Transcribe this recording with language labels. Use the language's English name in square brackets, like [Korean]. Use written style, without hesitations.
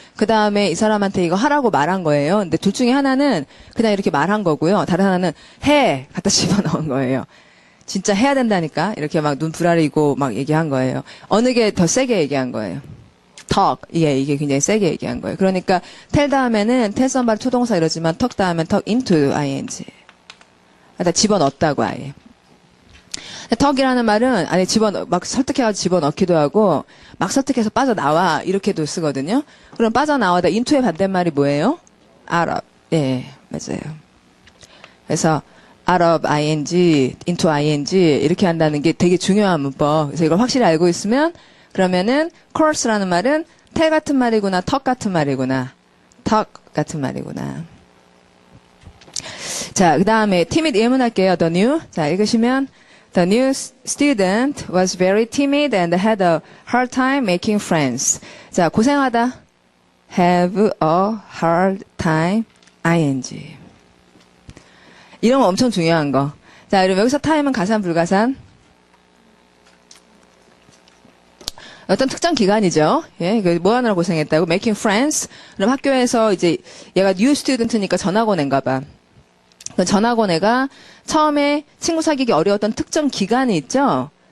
[Korean] 그 다음에 이 사람한테 이거 하라고 말한 거예요. 근데 둘 중에 하나는 그냥 이렇게 말한 거고요. 다른 하나는 해! 갖다 집어넣은 거예요. 진짜 해야 된다니까? 이렇게 막 눈 부라리고 막 얘기한 거예요. 어느 게 더 세게 얘기한 거예요? [English] talk. [Korean] 이게 굉장히 세게 얘기한 거예요. 그러니까 tell 다음에는 tell somebody 초동사 이러지만 talk 다음엔 talk into ing. 갖다 집어넣었다고 아예. 턱이라는 말은 안에 막 설득해가지고 집어넣기도 하고 막 설득해서 빠져나와 이렇게도 쓰거든요. 그럼 빠져나와다 into의 반대말이 뭐예요? out of. 예, 맞아요. 그래서 out of ing, into ing 이렇게 한다는 게 되게 중요한 문법. 그래서 이걸 확실히 알고 있으면 그러면은 course라는 말은 tell 같은 말이구나, talk 같은 말이구나, talk 같은 말이구나. 자, 그 다음에 timid 예문할게요. [English] The new. [Korean] 자, 읽으시면 [English] The new student was very timid and had a hard time making friends. [Korean] 자, 고생하다. [English] Have a hard time. ing. [Korean] 이런 거 엄청 중요한 거. 자, 그럼 여기서 time은 가산, 불가산? 어떤 특정 기간이죠. 예, 뭐 하느라 고생했다고? [English] Making friends. [Korean] 그럼 학교에서 이제 얘가 new student니까 전학원 애인가 봐. 그 전학원 애가 처음에 친구 사귀기 어려웠던 특정 기간이 있죠.